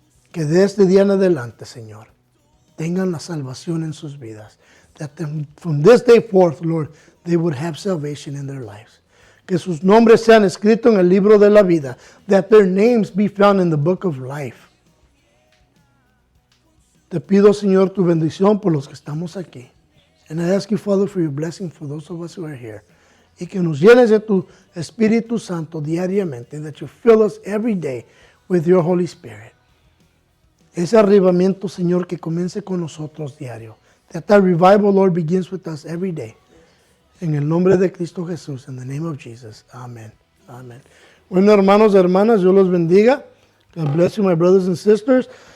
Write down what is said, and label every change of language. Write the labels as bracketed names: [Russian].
[Spanish] Que de este día en adelante, Señor, tengan la salvación en sus vidas. [English] That from this day forth, Lord, they would have salvation in their lives. [Spanish] Que sus nombres sean escritos en el libro de la vida. [English] That their names be found in the book of life. [Spanish] Te pido, Señor, tu bendición por los que estamos aquí. [English] And I ask you, Father, for your blessing for those of us who are here. [Spanish] Y que nos llenes de tu Espíritu Santo diariamente. [English] That you fill us every day with your Holy Spirit. [Spanish] Ese arrebatamiento, Señor, que comience con nosotros diario. [English] That revival, Lord, begins with us every day. [Spanish] En el nombre de Cristo Jesús, [English] in the name of Jesus. [Spanish] Amen. Amen. Bueno, hermanos y hermanas, Dios los bendiga. [English] God bless you, my brothers and sisters.